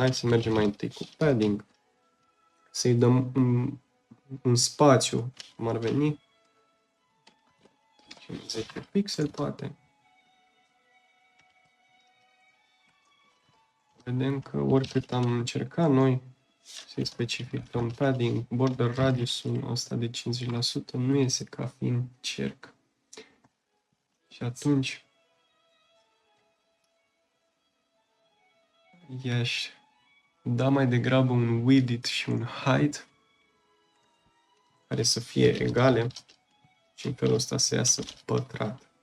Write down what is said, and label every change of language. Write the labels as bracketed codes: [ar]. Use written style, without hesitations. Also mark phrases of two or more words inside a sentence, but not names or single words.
[ro] Hai să mergem mai întâi cu padding. Să-i dăm un spațiu, cum ar veni. 10 pixel, poate. Vedem că oricât am încercat noi să-i specificăm padding, [en] border radius- [ro] ul ăsta de 50% nu iese ca fiind cerc. Și atunci i-aș da mai degrabă un width și un height care să fie egale și în felul ăsta să iasă pătrat.